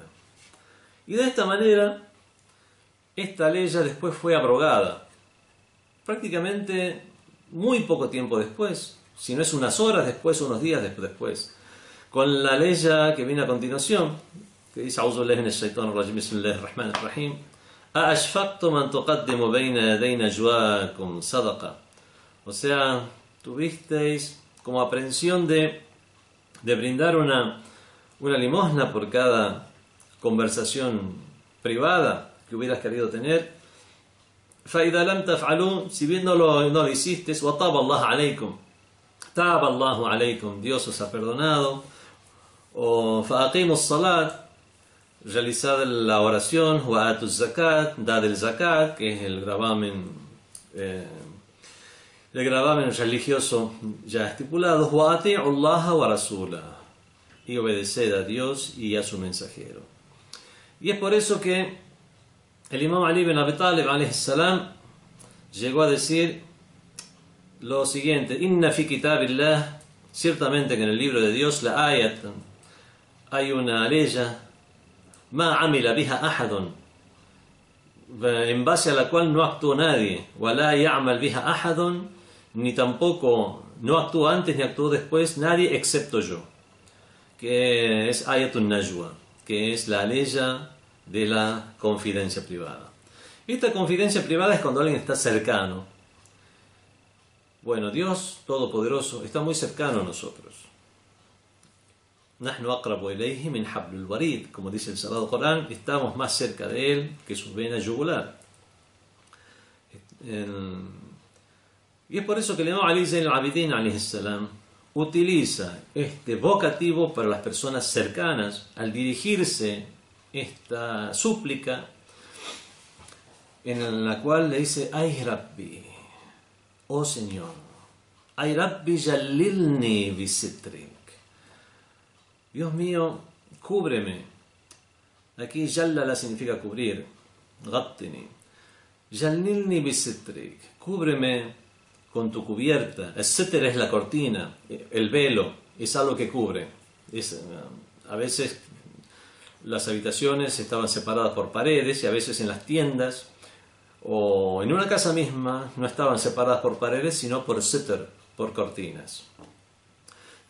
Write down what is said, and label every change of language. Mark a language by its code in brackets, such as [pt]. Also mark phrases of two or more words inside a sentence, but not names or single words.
[es] Y de esta manera, esta ley ya después fue abrogada, prácticamente muy poco tiempo después, si no es unas horas después, unos días después, con la ley que viene a continuación, que dice: [ar] أعوذ بالله من الشيطان الرجيم بسم الله الرحمن الرحيم, أأشفقتم أن تقدموا بين يدي نجواكم صدقة. [es] O sea, tuvisteis como aprensión de brindar una limosna por cada conversación privada que hubieras querido tener. [ar] فإذا لم تفعلوا, [es] si bien no lo hicisteis, [ar] وَطَابَ اللَّهُ عَلَيْكُمْ, تَابَ اللَّهُ عَلَيْكُمْ, [es] Dios os ha perdonado. [ar] O فَأَقِيمُوا الصَّلَاةِ, [es] realizad la oración. [ar] وَآتُوا الزَّكَاةِ, [es] dad el zakat, que es el gravamen religioso ya estipulado. [ar] وَأَطِيعُوا اللَّهَ وَرَسُولَهُ, [es] y obedeced a Dios y a su mensajero. Y es por eso que el Imam Ali ibn Abi Talib [ar] عليه السلام [es] llegó a decir lo siguiente: [ar] إن في كتاب الله, [es] ciertamente que en el libro de Dios, la ayat, hay una ley, [ar] ما عمل بها أحد, [es] en base a la cual no actuó nadie, [ar] ولا يعمل بها أحد, [es] ni tampoco no actuó antes ni actuó después nadie excepto yo, que es ayatun najwa, que es la ley de la confidencia privada. Esta confidencia privada es cuando alguien está cercano. Bueno, Dios Todopoderoso está muy cercano a nosotros. [ar] نحن أقرب إليه من حبل الوريد, [es] como dice el Sagrado Corán, estamos más cerca de él que su vena yugular. Y es por eso que el Imam Ali Zayn al-Abidin [ar] عليه السلام [es] utiliza este vocativo para las personas cercanas al dirigirse esta súplica, en la cual le dice: [ar] أي ربي, [es] oh Señor, [ar] أي ربي جللني بسترك, [es] Dios mío, cúbreme. Aquí jallala significa cubrir, [ar] غطني جللني بسترك, [es] cúbreme con tu cubierta. El sitr es la cortina, el velo, es algo que cubre. A veces las habitaciones estaban separadas por paredes, y a veces en las tiendas o en una casa misma no estaban separadas por paredes, sino por sitr, por cortinas.